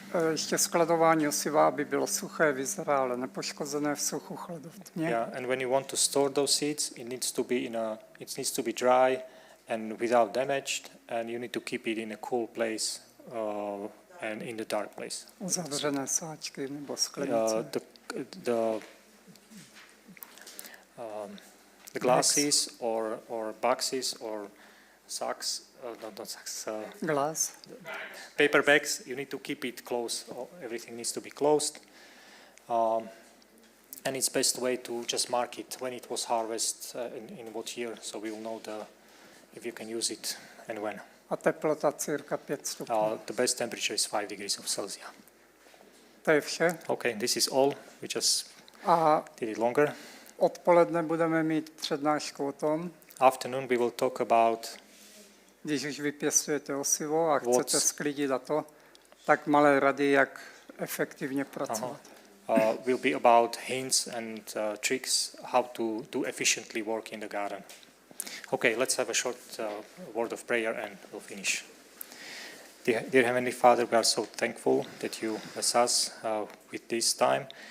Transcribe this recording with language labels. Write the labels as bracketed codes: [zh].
[cs] ještě skladování osiva, aby bylo suché, vyzrálé, nepoškozené v suchu, chladu v tmě. [en] Yeah, and when you want to store those seeds, it needs to be dry and without damaged, and you need to keep it in a cool place and in the dark place. [cs] Uzavřené sáčky nebo sklenice. [en] The glasses or boxes or sacks, not sacks, Glass. paper bags, you need to keep it close. Everything needs to be closed. And it's best way to just mark it when it was harvested in what year, so we will know if you can use it and when. [cs] A teplota cirka 5 stupňů. [en] The best temperature is 5 degrees of Celsius. [cs] To je vše. [en] Okay, this is all. We just [cs] A [en] did it longer. [cs] odpoledne budeme mít přednášku o tom, [en] Afternoon we will talk about [cs] když už vypěstujete osivo a chcete sklidit a to, tak malé rady, jak efektivně pracovat. [en] will be about hints and tricks how to do efficiently work in the garden. Okay, let's have a short word of prayer and we'll finish. Dear Heavenly Father, we are so thankful that you bless us with this time.